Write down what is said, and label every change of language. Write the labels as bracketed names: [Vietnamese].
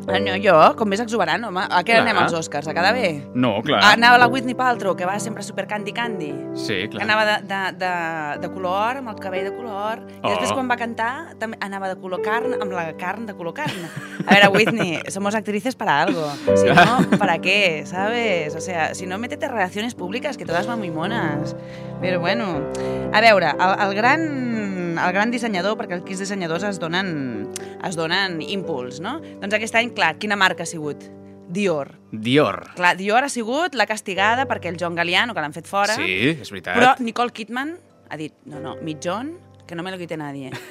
[Catalan] No, jo, com més exuberant, home. A què anem als Oscars? A quedar bé? No, clar. Anava la Whitney Paltrow, que va sempre supercandy-candy. Sí, clar. Que anava de color, amb el cabell de color. I després, quan va cantar, també anava de color carn, amb la carn de color carn. [Spanish] A veure, Whitney, somos actrices para algo. Si no, ¿para qué? ¿Sabes? O sea, si no, métete relaciones públicas, que todas van muy monas. [Catalan] Però bueno, a veure, el gran dissenyador, perquè els dissenyadors es donen impuls, no? Doncs aquest any, clar, quina marca ha sigut? Dior. Dior. Clar, Dior ha sigut la castigada perquè el John Galliano, que l'han fet fora. Sí, és veritat. Però Nicole Kidman ha dit, no, no, mitjón, [Spanish] que no me lo quite nadie.